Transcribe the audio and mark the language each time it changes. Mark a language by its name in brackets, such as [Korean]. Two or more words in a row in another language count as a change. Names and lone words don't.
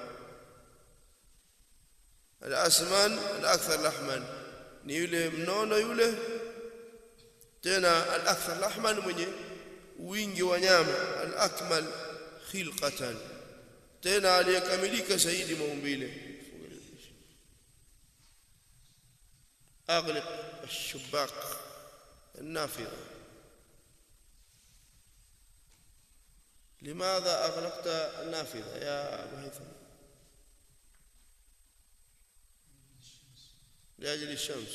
[Arabic] الأسمن الأكثر لحما [Swahili] ni yule mnono yule, tena [Arabic] الأكثر لحما [Swahili] mwenye wingi wa nyama, [Arabic] الأكمل خلقة, [Swahili] tena aliyekamilika zaidi maumbile. [Arabic] أغلق الشباك النافذة. لماذا أغلقت النافذة يا أبو هيثم؟ لأجل الشمس.